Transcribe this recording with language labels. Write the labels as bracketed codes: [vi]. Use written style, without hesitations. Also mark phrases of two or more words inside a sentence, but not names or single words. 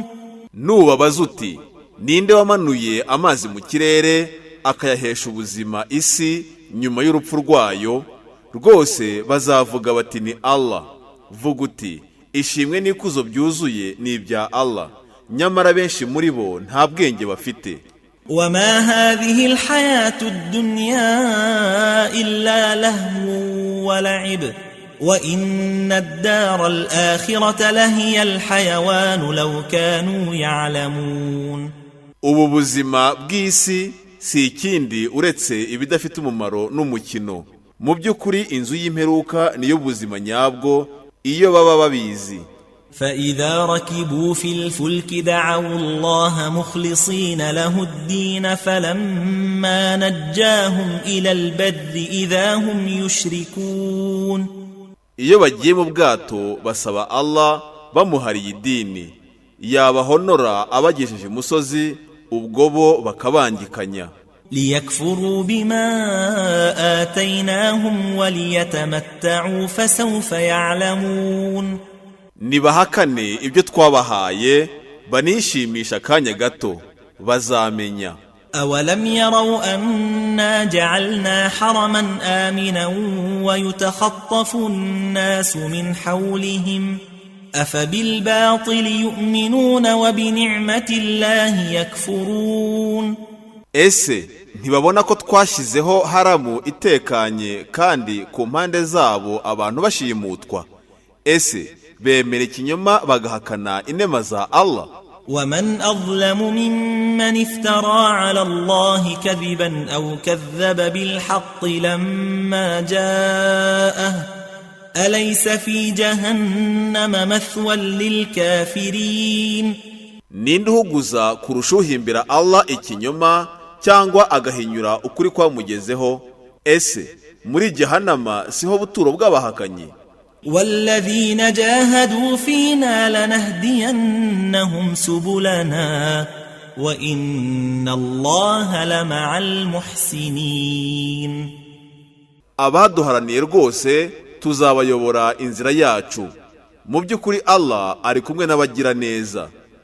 [rw] nubabaza uti ninde wamanuye amazi mu kirere akayahesha ubuzima isi nyuma y'urupfu rwayo, rwose bazavuga bati ni Allah. vuga uti ishimwe n'ikuzo byuzuye ni ibya Allah, nyamara benshi muri bo nta bwenge bafite. [ar] وما هذه الحياة الدنيا إلا لهو ولعب وإن الدار الآخرة لهي الحيوان لو كانوا يعلمون. [rw] ubu buzima bw'isi si ikindi uretse ibidafite umumaro n'umukino. mu by'ukuri inzu y'imperuka niyo buzima nyabwo iyo baba babizi. [ar] فإذا ركبوا في الفلك دعوا الله مخلصين له الدين فلما نجاهم إلى البر إذا هم يشركون. [rw] iyo bagiye mu bwato basaba Allah bamuhariye idini, yabahonora abagejeje umusozi, ubwo bo bakabangikanya. [ar] ليكفروا بما آتيناهم وليتمتعوا فسوف يعلمون. [rw] nibahakane ibyo twabahaye banishimisha akanya gato, bazamenya. [ar] أولم يروا أنا جعلنا حرما آمنا ويتخطف الناس من حولهم أفبالباطل يؤمنون وبنعمة الله يكفرون. [rw] ese ntibabona ko twashyizeho haramu itekanye kandi ku mpande zabo abantu bashimutwa? ese bemera ikinyoma bagahakana inema za Allah? [ar] ومن أظلم ممن افترى على الله كذبا أو كذب بالحق لما جاءه أليس في جهنم مثوى للكافرين. [rw] ninde uhuguza kurusha uhimbira Allah ikinyoma cyangwa agahinyura ukuri kwamugezeho? ese muri Jahannama siho buturo bw'abahakanyi? [ar] والذين جاهدوا فينا لنهدينهم سبلنا وإن الله لمع المحسنين. [rw] abaduharaniye rwose tuzabayobora inzira yacu, mu by'ukuri Allah ari kumwe n'abagira neza.